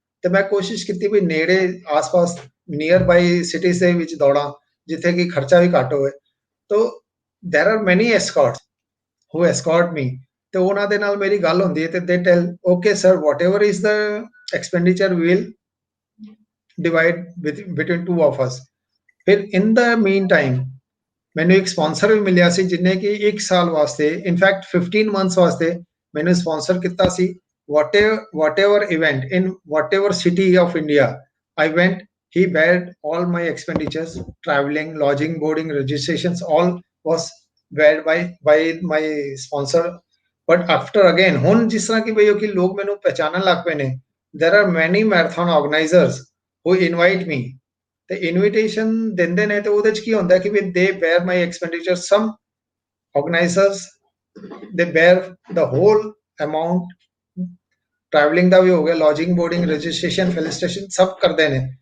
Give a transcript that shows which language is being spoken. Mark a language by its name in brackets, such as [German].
[Punjabi] ਤੇ ਮੈਂ ਕੋਸ਼ਿਸ਼ ਕੀਤੀ ਵੀ ਨੇੜੇ ਆਸ-ਪਾਸ ਨੀਅਰ ਬਾਈ ਸਿਟੀ ਦੇ ਵਿੱਚ ਦੌੜਾਂ ਜਿੱਥੇ ਕਿ ਖਰਚਾ ਵੀ ਘੱਟ ਹੋਵੇ। [English] ਤੋ there are many escorts who escort me ਤੇ [Punjabi] ਉਹਨਾਂ ਦੇ ਨਾਲ ਮੇਰੀ ਗੱਲ ਹੁੰਦੀ ਹੈ ਤੇ [English] they tell okay sir whatever is the expenditure we will divide between two of us। ਫਿਰ in the meantime [Punjabi] ਮੈਨੂੰ ਇੱਕ ਸਪਾਂਸਰ ਵੀ ਮਿਲਿਆ ਸੀ ਜਿਨੇ ਕਿ 1 ਸਾਲ ਵਾਸਤੇ ਇਨਫੈਕਟ 15 ਮੰਥਸ ਵਾਸਤੇ ਮੈਨੂੰ ਸਪਾਂਸਰ ਕੀਤਾ ਸੀ [English] whatever event in whatever city of India I went, he bared all my expenditures, traveling, lodging, boarding, registrations, all was bared by my sponsor। but after again [Punjabi] ਹੁਣ ਜਿਸ ਤਰ੍ਹਾਂ ਕਿ ਭਈਓ ਕਿ ਲੋਕ ਮੈਨੂੰ ਪਹਿਚਾਨਣ ਲੱਗ ਪਏ ਨੇ, [English] there are many marathon organizers who invite me [Punjabi] ਤੇ ਇਨਵੀਟੇਸ਼ਨ ਦਿੰਦੇ ਨੇ ਤੇ ਉਹਦੇ ਚ ਕੀ ਹੁੰਦਾ ਕਿ ਵੀ [English] they bear my expenditure। some organizers they bear the whole amount, [Punjabi] travelling ਦਾ ਵੀ ਹੋ ਗਿਆ, lodging, boarding, registration, fill station ਸਭ ਕਰਦੇ ਨੇ।